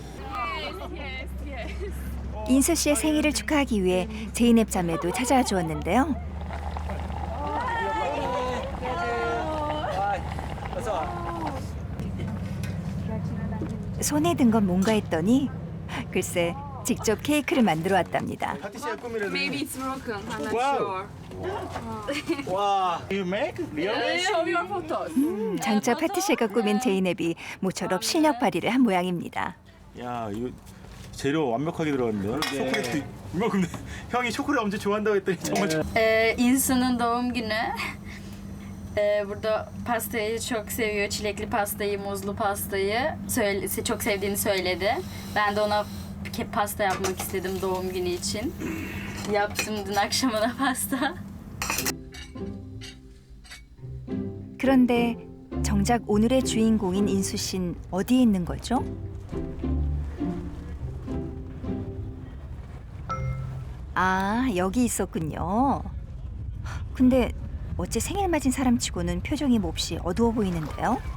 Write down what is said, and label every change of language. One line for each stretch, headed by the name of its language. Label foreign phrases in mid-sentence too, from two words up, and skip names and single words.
Korean: 인수 씨의 생일을 축하하기 위해 제이넵 자매도 찾아와 주었는데요. 손에 든 건 뭔가 했더니 글쎄 직접 케이크를 만들어 왔답니다. 파티시아 꾸미려고.
English: Maybe it's broken. I'm not Wow. sure. 와, you make? Really? Show your photos.
Korean: 장차 파티셰가 꾸민 제이넵이 모처럼 실력 발휘를 한 모양입니다. 야, 이거 재료 완벽하게 들어갔는데요. 초콜릿도 이만큼. 형이 초콜릿 엄청 좋아한다고 했더니 정말
Turkish: İnsanın doğum günü. Burada pastayı çok seviyor. Çilekli pastayı, muzlu pastayı çok sevdiğini söyledi. Ben de ona pasta yapmak istedim doğum günü için. Yaptım dün akşamına pasta.
Korean: 그런데 정작 오늘의 주인공인 인수 씨는 어디에 있는 거죠? 아, 여기 있었군요. 근데 어째 생일 맞은 사람치고는 표정이 몹시 어두워 보이는데요?